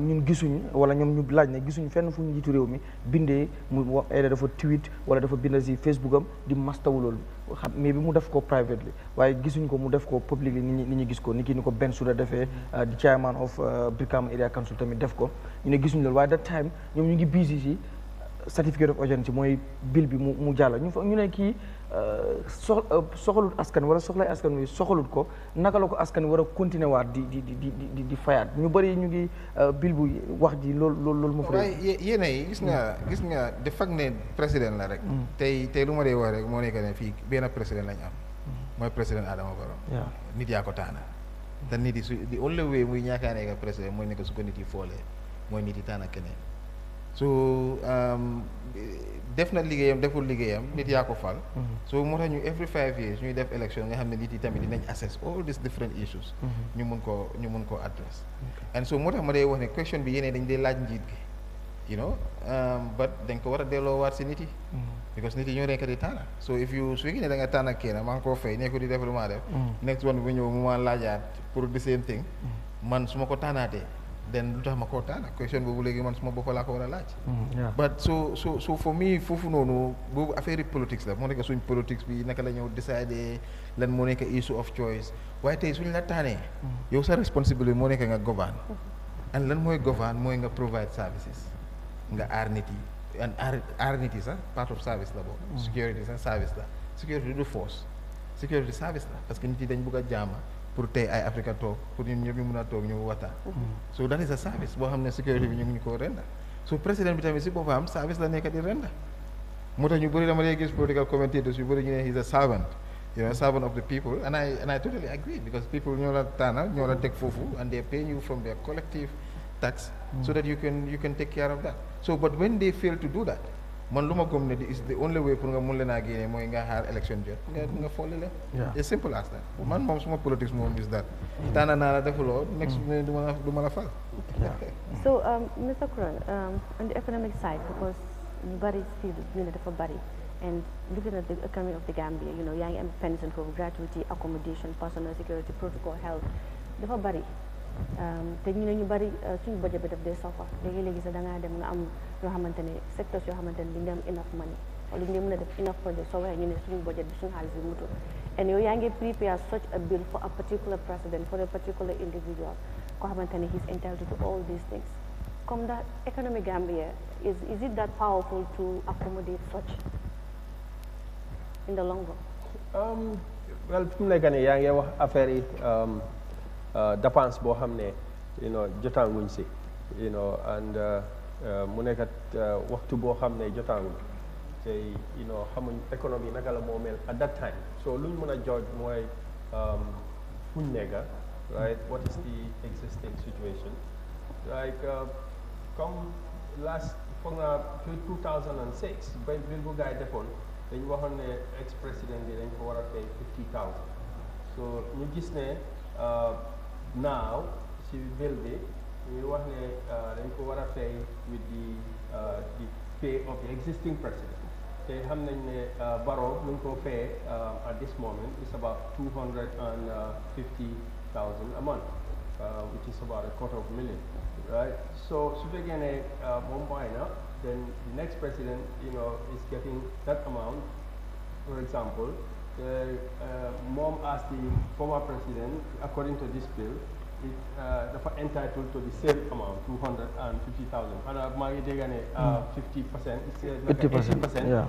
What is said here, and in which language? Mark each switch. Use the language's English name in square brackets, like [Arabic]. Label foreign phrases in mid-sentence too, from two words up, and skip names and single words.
[Wolof] ñun gisuñu wala ñoom ñu laaj ne gisuñu fenn fu ñu njiitu réew mi bindee mu wax dafa tweet wala dafa bind si Facebook am di mastawu loolu xam mais bi mu def ko privately waaye gisuñ ko mu def ko publicly nit ñi gis ko ni ki ni ko Ben Suda defee di [English] chairman of Brikama Area Council [Wolof] tamit def ko ñu ne gisuñu loolu waaye [English] that time [Wolof] ñoom ñu ngi busy si [English] certificate of urgency [Wolof] mooy bill bi mu jàll ñu ne kii soxalut askan wala soxlay askan wi soxalut ko naka la ko askan war a continuer waat di fayaat ñu bëri ñu ngi bill bu wax ji loolu mu fa waaye yéen yi gis nga de fag ne président la rek tey lu ma dee wax rek moo nekk ne fii benn président lañ am mooy président Adama Barrow nit yaa ko taana te nit yi su [English] the only way [Wolof] muy ñaakaa nekk président mooy nekk su ko nit yi foolee mooy nit yi taana keneen so def na liggéeyam deful liggéeyam nit yaa ko fal so moo tax ñu [English] every 5 years [Wolof] ñuy def élection nga xam ne nit yi tamit dinañ [English] assess all these different issues [Wolof] ñu mun koo address [English] and so [Wolof] moo tax ma dee wax ne question bi yeneen dañ dee laaj njiit gi [English] you know [Wolof] but dañ ko war a delloo waat si nit yi because nit yi ñoo nekk di tànna [English] so if you [Wolof] su fekkee ne da nga tànn ak kenn maa ngi koo fay ne ko di def lu maa def [English] next one [Wolof] bu ñëw mu ma laajaat pour [English] the same thing [Wolof] man su ma ko tànnaatee then lu tax ma koo taana question boobu léegi man suma bopp laa ko war a laaj [English] but so for me [Wolof] foofu noonu boobu affaire politics la moo nekk suñ politics bi naka la ñëw décider lan moo nekk [English] issue of choice [Wolof] waaye tey suñ la taanee yow sa responsibility moo nekk nga govern and lan mooy govern mooy nga [English] provide services [Wolof] nga aar nit yi [English] and RNT is part of service [Wolof] la boobu. [English] Security is service la. Security du force. [Wolof] Security service la [French] parce que [Wolof] nit yi dañ bëgg a jaama pour tey Eyeafrica toog pour ñun ñëpp ñu mun a toog ñu waxtaan. [English] So that is a service [Wolof] boo xam ne security bi ñu ngi ko renda. So président bi tamit si boppam service la nekk di renda. moo tax ñu bëri dama lay gis [English] political commentators [Wolof] yu bëri ñu ne [English] he's a servant. You know, servant of the people, and I totally agree because people [Wolof] ñoo la tànn ñoo la teg foofu [English] and they pay you from their collective tax so that you can take care of that. So but when they fail to do that, [Wolof] man lu ma gëm ne [English] is the only way [Wolof] pour nga mun leen a génne mooy nga xaar election jot nga folli leen. [English] It's simple as that. [Wolof] Man moom suma politics moom [English] is that [Wolof] tànn naa la defuloo next du ma la fal. So Mr. Kurang, on the economic side, because ñu bari fii ñu ne dafa bari. [English] And looking at the economy of the Gambia, you know, young and pension for gratuity, accommodation, personal security, protocol, health, [Wolof] dafa bari. Te ñu ne ñu bari suñu budget bi daf dee suffer. Léegi sax da ngaa dem nga am yoo xamante ne secteurs yoo xamante ne duñ am [English] enough money [Wolof] wala duñ mën a def [English] enough project [Wolof] soo waxee ñu ne suñu budget bi suñu xaalis bi mutul. [English] And yow yaa ngi prepare such a bill for a particular president, for a particular individual, [Wolof] koo xamante ne [English] he's entitled to all these things. Comme that economic Gambia, is it that powerful to accommodate such? In the long run? Well, [Wolof] fi mu nekk nii yaa ngi wax affaire yi dépense boo xam ne jotaanguñ si and mu nekk waxtu boo xam ne jotaanguñ te xamuñ économie naka la moo mel at [English] that time so [Wolof] luñ mën a [English] judge [Wolof] mooy fuñ nekk [English] right what is the existing situation like comme last [Wolof] foog naa [English] 2006 ba bill [Wolof] bu gaay defoon dañ waxoon ne [French] ex président [Wolof] bi dañ ko war a fay 50,000 so ñu gis ne now si bill bi ñu wax ne dañ ko war a fay [English] with the pay of the existing president [Wolof] te xam nañ ne Barrow ñu ngi ko fay [English] at this moment is about 250,000 a month which is about $250,000 right so su fekkee ne moom [Wolof] bàyyi na [English] then the next president, is getting that amount. For example, mom as the former president, according to this bill, is entitled to the same amount, 250,000. And my 50%, it's 50%. Yeah.